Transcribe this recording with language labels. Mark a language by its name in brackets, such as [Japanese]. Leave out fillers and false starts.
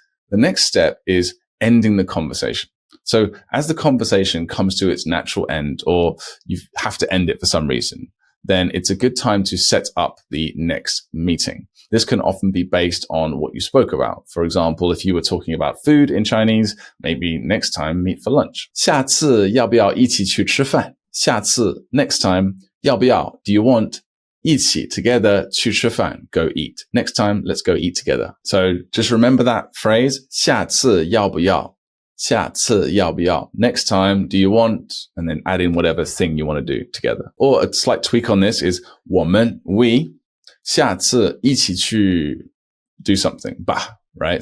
[English] The next step is ending the conversation. So as the conversation comes to its natural end, or you have to end it for some reason, then it's a good time to set up the next meeting. This can often be based on what you spoke about. For example, if you were talking about food in Chinese, maybe next time meet for lunch. [Chinese] 下次要不要一起去吃饭? 下次 [English] next time [Chinese] 要不要 [English] do you want [Chinese] 一起 [English] together [Chinese] 去吃饭 [English] go eat. Next time let's go eat together. So just remember that phrase [Chinese] 下次要不要下次要不要 [English] Next time, do you want? And then add in whatever thing you want to do together. Or a slight tweak on this is [Chinese] 我们 [English] we [Chinese] 下次一起去 [English] do something 吧 right?